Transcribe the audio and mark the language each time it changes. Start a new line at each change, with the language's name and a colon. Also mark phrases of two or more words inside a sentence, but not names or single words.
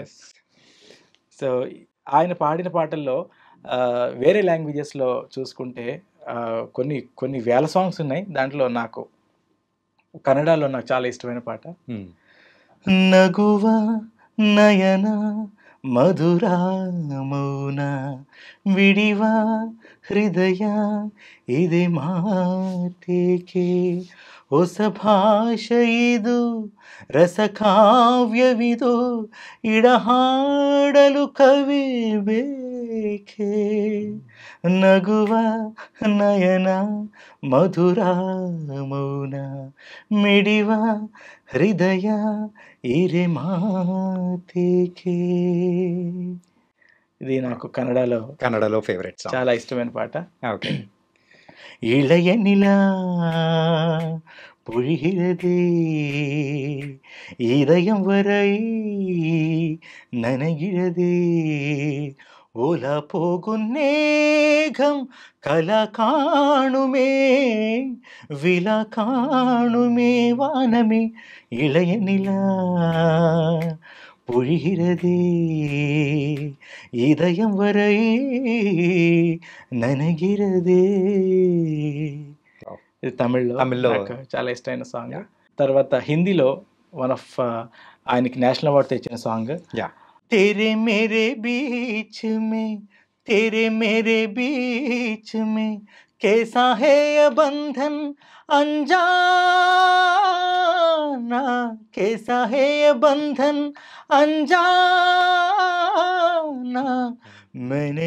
Telugu: సో ఆయన పాడిన పాటల్లో వేరే లాంగ్వేజెస్లో చూసుకుంటే కొన్ని వేల సాంగ్స్ ఉన్నాయి. దాంట్లో నాకు కన్నడలో నాకు చాలా ఇష్టమైన పాట
Kannada: ನಗುವ ನಯನ ಮಧುರ ಮೌನ ಮಿಡಿವ ಹೃದಯ ಇದೆ ಮಾತೇಕೆ ಹೊಸ ಭಾಷೆ ಇದು ರಸಕಾವ್ಯವಿದು ಇಡಹಾಡಲು ಕವಿ ಬೇಕೆ ನಗುವ ನಯನ ಮಧುರ ಮೌನ ಮಿಡಿವ ಹೃದಯ ಇರೆ ಮಾತೇಕೆ.
Telugu: ఇది నాకు కన్నడలో
English: favourite song,
Telugu: చాలా ఇష్టమైన పాట. ఓకే.
Tamil: இளைய நிலா பொழிகிறதே இதயம் வரை நனைகிறதே ஓலா போகும் நேகம் கலா காணுமே விழா காணுமே வானமே. இளைய நிலா பொழிகிறதே இதயம் வரை ననగిరదే.
Telugu: ఇది తమిళ్లో నాకు చాలా ఇష్టమైన సాంగ్. తర్వాత హిందీలో
English: one of
Telugu: ఆయనకి
English: national award
Telugu: తెచ్చిన సాంగ్
Hindi: तेरे मेरे बीच में तेरे मेरे बीच में कैसा है ये बंधन अनजाना, कैसा है ये बंधन अनजाना, मैंने